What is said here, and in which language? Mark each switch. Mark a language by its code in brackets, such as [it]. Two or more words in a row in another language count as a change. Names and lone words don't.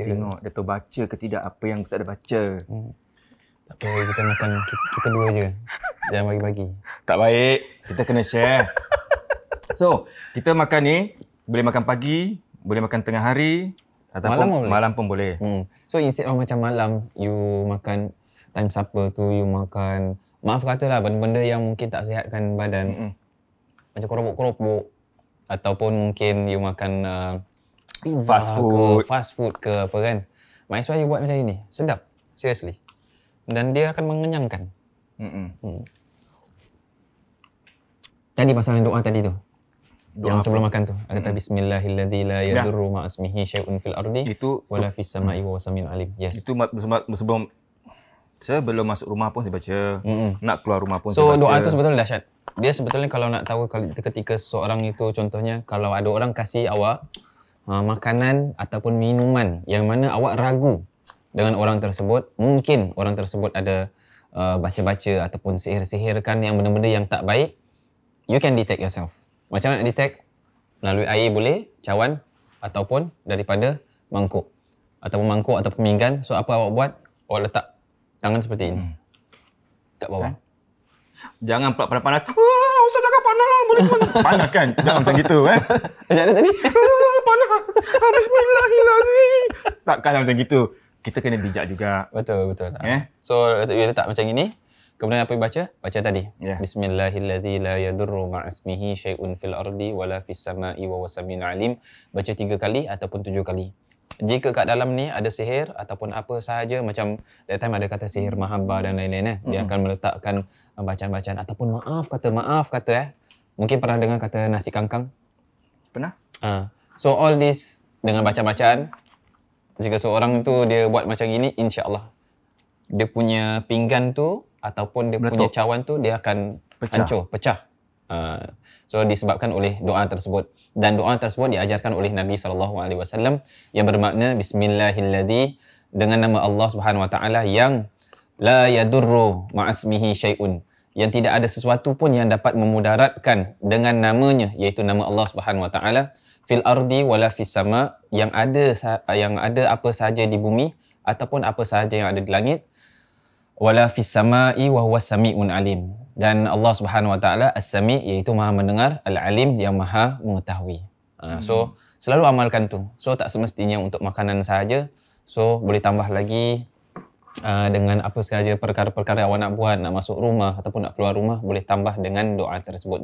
[ms] Tengok dia tahu baca ke tidak apa yang Ustaz dah baca. Tak apa, kita makan kita dua je. Jangan bagi-bagi. Tak baik. Kita kena share. So, kita makan ni boleh makan pagi, boleh makan tengah hari, ataupun malam pun boleh. So [en] instead of [ms] macam malam, you makan time supper tu, you makan, maaf katalah benda-benda yang mungkin tak sihatkan badan. Macam keropok-keropok. Ataupun mungkin you makan pizza [en] fast food [ms] ke apa kan. [en] Might as well [ms] you buat macam ini. Sedap. Seriously. Dan dia akan mengenyangkan. Tadi pasal doa tadi tu. Yang sebelum makan tu, kata [ar] بسم الله الذي لا يضر مع اسمه شيء في الأرض ولا في السماء وهو السميع العليم. [ms] Yes. Itu sebelum saya belum masuk rumah pun saya baca. Nak keluar rumah pun saya baca. So doa tu sebetulnya dahsyat. Dia sebetulnya kalau nak tahu ketika seseorang itu, contohnya kalau ada orang kasih awak makanan ataupun minuman yang mana awak ragu dengan orang tersebut, mungkin orang tersebut ada baca-baca ataupun sihir-sihirkan yang benda-benda yang tak baik, [en] you can detect yourself. [ms] Macam mana nak detect? Melalui air boleh, cawan, ataupun daripada mangkuk. Ataupun mangkuk ataupun pinggan. So apa awak buat? Awak letak tangan seperti ini. Kat bawah. Jangan pula panas-panas. Ustaz cakap panas lah. Boleh panas kan? Jangan macam gitu. Macam mana tadi? Panas. [ar] Bismillahirrahmanirrahim. [ms] Takkanlah macam gitu. Kita kena bijak juga. Betul. So you letak macam ini. Kemudian apa you baca? Baca tadi. [ar] بسم الله الذي لا يضر مع اسمه شيء في الأرض ولا في السماء وهو السميع العليم. [ms] Baca 3 kali ataupun 7 kali. Jika kat dalam ni ada sihir ataupun apa sahaja, macam [en] that time [ms] ada kata sihir mahabbah dan lain-lain dia akan meletakkan bacaan-bacaan ataupun maaf kata mungkin pernah dengar kata nasi kangkang? Pernah? So [en] all this [ms] dengan bacaan-bacaan, jika seorang tu dia buat macam ini, [ar] إن شاء الله [ms] dia punya pinggan tu ataupun dia punya cawan tu dia akan hancur, pecah. So disebabkan oleh doa tersebut, dan doa tersebut diajarkan oleh Nabi SAW yang bermakna bismillahilladzi, dengan nama [ar] الله سبحانه و Taala yang لا يضر مع اسمه شيء, [ms] yang tidak ada sesuatu pun yang dapat memudaratkan dengan namanya, iaitu nama [ar] الله سبحانه وتعالى, في الأرض ولا في السماء, [ms] yang ada apa sahaja di bumi ataupun apa sahaja yang ada di langit, [ar] ولا في السماء وهو السميع العليم, dan الله سبحانه وتعالى السميع', [ms] iaitu Maha mendengar, Al-Alim, yang Maha mengetahui. So selalu amalkan tu. So tak semestinya untuk makanan sahaja. So boleh tambah lagi dengan apa sahaja perkara-perkara awak nak buat, nak masuk rumah ataupun nak keluar rumah, boleh tambah dengan doa tersebut.